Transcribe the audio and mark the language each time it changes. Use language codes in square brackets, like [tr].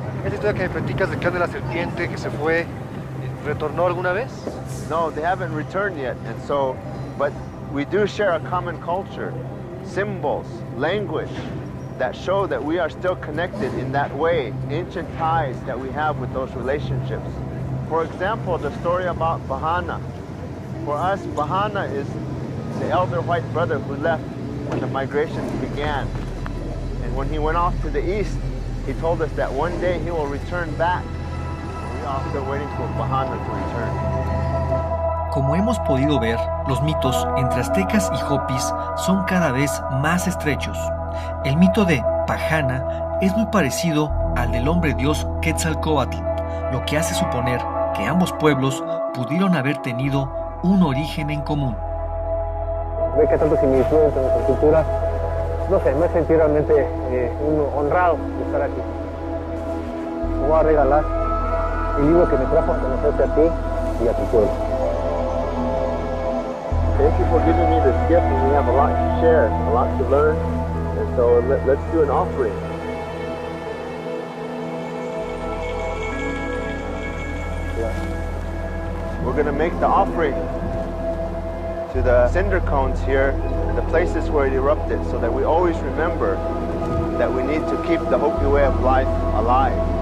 [es] ¿Esa historia que me platicas del clan de la serpiente que se fue, retornó alguna vez? [en] No, they haven't returned yet, and so, but we do share a common culture, symbols, language that show that we are still connected in that way, ancient ties that we have with those relationships. For example, the story about Bahana. For us, Bahana is the elder white brother who left when the migrations began. And when he went off to the east, he told us that one day he will return back. We're all still waiting for Bahana to return. [es] Como hemos podido ver, los mitos entre aztecas y hopis son cada vez más estrechos. El mito de Pahana es muy parecido al del hombre dios Quetzalcóatl, lo que hace suponer que ambos pueblos pudieron haber tenido un origen en común. Ve que tanto similitud entre nuestras culturas, no sé, me sentí realmente honrado de estar aquí. Me voy a regalar el libro que me trajo a conocerte a ti y a tu pueblo. [en] Thank you for giving me this gift, and we have a lot to share, a lot to learn, and so let's do an offering. We're going to make the offering to the cinder cones here, the places where it erupted, so that we always remember that we need to keep the Hopi way of life alive.